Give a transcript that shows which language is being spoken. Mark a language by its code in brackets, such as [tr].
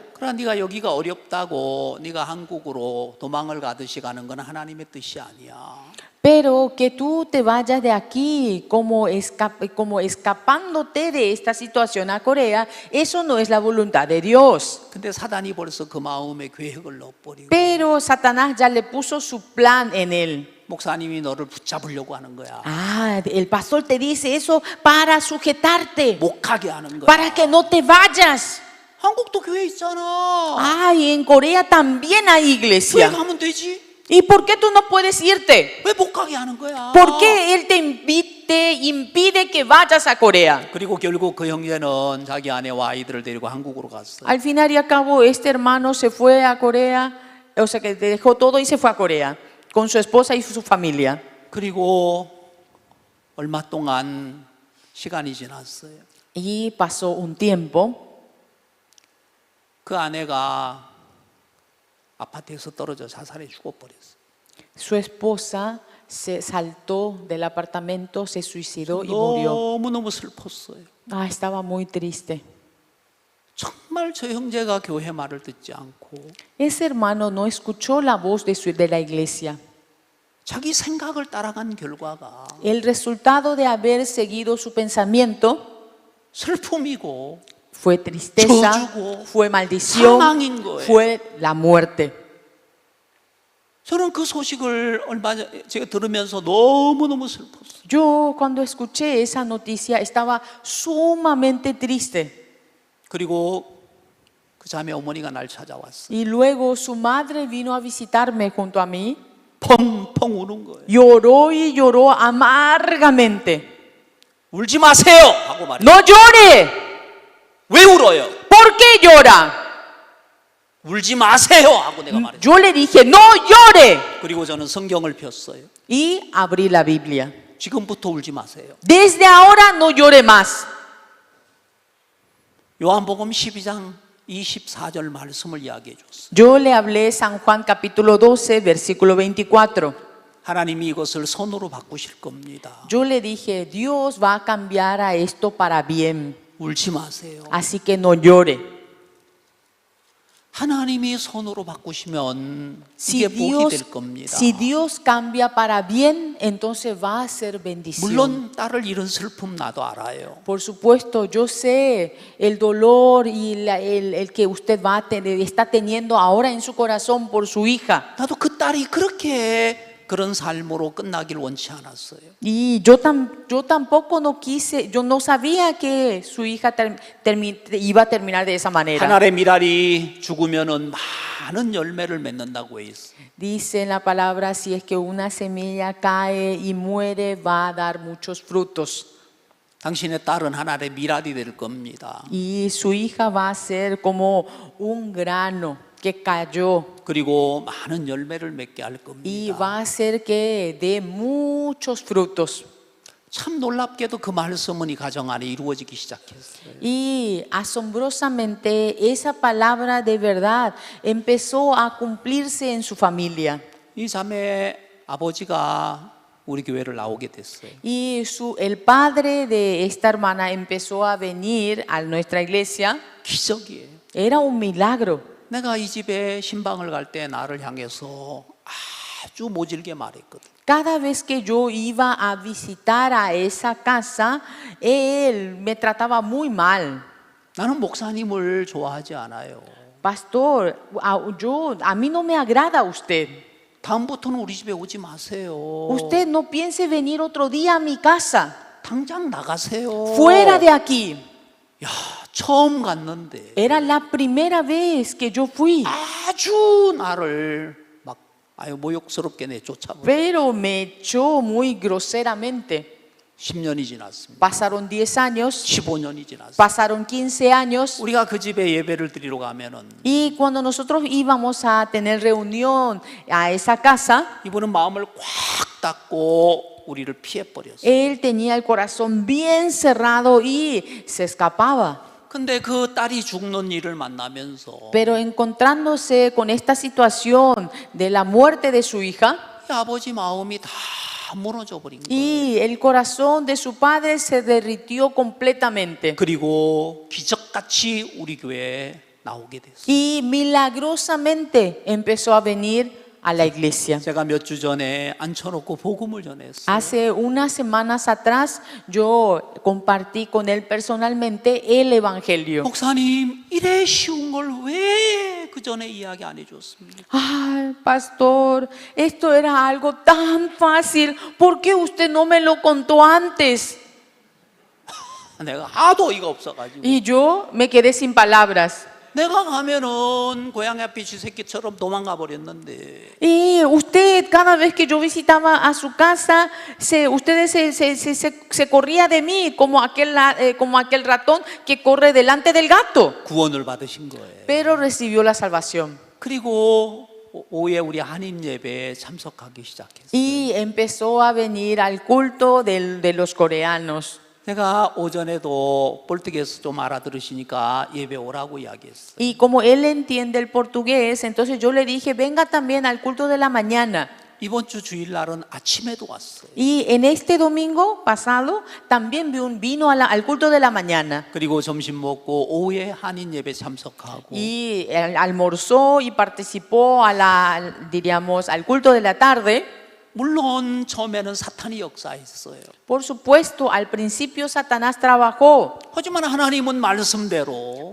[ko] 그러나 네가 여기가 어렵다고 네가 한국으로 도망을 가듯이 가는 건 하나님의 뜻이 아니야. [es] Pero que tú te vayas de aquí como escapándote de esta situación a Corea, eso no es la voluntad de Dios. [ko] 근데 사단이 벌써 그 마음에 계획을 넣어버리고 [es] Pero Satanás ya le puso su plan en él. [ko] 목사님이 너를 붙잡으려고 하는 거야. [es] Ah, el pastor te dice eso para sujetarte, [ko] 못 가게 하는 거야. [es] para que no te vayas. [ko] 한국도 교회 있잖아. [es] Ay, en Corea también hay [ko] 교회 [es] iglesia. [ko] 가면 되지. [es] ¿Y por qué tú no puedes irte? [ko] 왜 못 가게 하는 거야? [es] ¿Por qué él te impide que vayas a Corea? [ko] 그리고 결국 그 형제는 자기 아내와 아이들을 데리고 한국으로 갔어. [es] Al final y al cabo, este hermano se fue a Corea, o sea que dejó todo y se fue a Corea con su esposa y su familia. [ko] 그리고 얼마 동안 시간이 지났어요. [es] Y pasó un tiempo. [ko] 그 아내가 아파트에서 떨어져 자살해 죽어버렸어. [es] Su esposa se saltó del apartamento, se suicidó y murió. [ko] 너무너무 슬펐어요. [es] Ah, estaba muy triste. [ko] 정말 저 형제가 교회 말을 듣지 않고 [es] Ese hermano no escuchó la voz de la iglesia. [ko] 자기 생각을 따라간 결과가 [es] El resultado de haber seguido su pensamiento [ko] 슬픔이고 [es] fue tristeza, [ko] 저주고 [es] fue maldición, [ko] 사망인 거예요. [es] fue la muerte. [ko] 저는 그 소식을 얼마 전에 제가 들으면서 너무너무 슬펐어요. [es] Yo cuando escuché esa noticia estaba sumamente triste. [ko] 그리고 그 자매 어머니가 날 찾아왔어요. [es] Y luego su madre vino a visitarme junto a mí. [ko] 펑펑 우는 거예요. [es] Lloró y lloró amargamente. [ko] 울지 마세요 하고 말해요. [es] No llore. [ko] 왜 울어요? [es] ¿Por qué llora? [ko] 울지 마세요 하고 내가 말했어요. [es] Yo le dije, no llore. [ko] 그리고 저는 성경을 폈어요. [es] Y abrí la Biblia. [ko] 지금부터 울지 마세요. [es] Desde ahora no llore más. [ko] 요한복음 12장 24절 말씀을 이야기해 줬어요. [es] Yo le hablé San Juan capítulo 12, versículo 24. [ko] 하나님이 이것을 선으로 바꾸실 겁니다. [es] Yo le dije, Dios va a cambiar a esto para bien. [ko] 울지 마세요. [es] Así que no llore. [ko] 하나님이 선으로 바꾸시면 [es] Si [ko] 이게 복이 될 [es] Dios, [ko] 겁니다. [es] si Dios cambia para bien, entonces va a ser bendición. [ko] 물론 딸을 잃은 슬픔 나도 알아요. [es] Por supuesto, yo sé el dolor y el que usted está teniendo ahora en su corazón por su hija. [ko] 나도 그 딸이 그렇게 그런 삶으로 끝나길 원치 않았어요. [es] Y yo tampoco no quise, yo no sabía que su hija iba a terminar de esa manera. [ko] 한 알의 미랄이 죽으면은 많은 열매를 맺는다고 해 있어. [es] Dice en la palabra, si es que una semilla cae y muere, va a dar muchos frutos. [ko] 당신의 딸은 한 알의 미랄이 될 겁니다. [es] Y su hija va a ser como un grano que cayó. [ko] 그리고 많은 열매를 맺게 할 [es] Y [ko] 겁니다. [es] va a hacer que dé muchos frutos. [ko] 참 놀랍게도 그 말씀은 이 가정 안에 이루어지기 시작했어요. [es] Y asombrosamente esa palabra de verdad empezó a cumplirse en su familia. [ko] 이 자매 아버지가 우리 교회를 나오게 됐어요. [es] Y el padre de esta hermana empezó a venir a nuestra iglesia. [ko] 기적이에요. [es] Era un milagro. [ko] 내가 이 집에 신방을 갈 때 나를 향해서 아주 모질게 말했거든. [es] Cada vez que yo iba a visitar a esa casa, él me trataba muy mal. [ko] 나는 목사님을 좋아하지 않아요. [es] Pastor, a mí no me agrada usted. [ko] 다음부터는 우리 집에 오지 마세요. [es] Usted no piense venir otro día a mi casa. [ko] 당장 나가세요. [es] Fuera de aquí. [ko] 야, 처음 갔는데 [es] Era la primera vez que yo fui. [ko] 아주 나를 막 모욕스럽게 내쫓아버려. [es] Pero me echó muy groseramente. [ko] 10년이 지났습니다. [es] Pasaron 10 años, [ko] 15년이 지났습니다. [es] pasaron 15 años. [ko] 우리가 그 집에 예배를 드리러 가면은 [es] Y cuando nosotros íbamos a tener reunión a esa casa, [ko] 이분은 마음을 꽉 닫고 우리를 피해 버렸어요. [es] Él tenía el corazón bien cerrado y se escapaba. [ko] 근데 그 딸이 죽는 일을 만나면서 [es] Pero encontrándose con esta situación de la muerte de su hija, [ko] 이 아버지 마음이 다 무너져 버린 거예요. [es] y el corazón de su padre se derritió completamente. [ko] 그리고 기적같이 우리 교회에 나오게 됐어요. [es] Y milagrosamente empezó a venir a la iglesia. [ko] 제가 몇 주 전에 앉혀놓고 복음을 전했어요. [es] Hace unas semanas atrás yo compartí con él personalmente el evangelio. [ko] 목사님, 이래 쉬운 걸 왜 그 전에 이야기 안 해줬습니까? [es] Ay, pastor, esto era algo tan fácil. ¿Por qué usted no me lo contó antes? [ko] 내가 하도 어이가 없어가지고 [es] Y yo me quedé sin palabras. [ko] 내가 가면은 고양이 앞에 쥐새끼처럼 도망가 버렸는데 [es] Y usted, cada vez que yo visitaba a su casa, ustedes se corría de mí como aquel ratón que corre delante del gato. [ko] 구원을 받으신 거예요. [es] Pero recibió la salvación. [ko] 그리고 오후에 우리 한인 예배에 참석하기 시작했어요. [es] Y empezó a venir al culto de los coreanos. [ko] 내가 오전에도 볼트게스 좀 알아들으시니까 예배 오라고 이야기했어요. [es] Y como él entiende el portugués, entonces yo le dije, venga también al culto de la mañana. [ko] 이번 주 주일날은 아침에도 왔어요. [es] Y en este domingo pasado también vino al culto de la mañana. [ko] 그리고 점심 먹고 오후에 한인 예배 참석하고 [es] Y almorzó y participó al culto de la tarde. [ko] 물론 처음에는 사탄이 역사했어요. [es] Por supuesto, al principio Satanás trabajó, [ko] 하지만 하나님은 말씀대로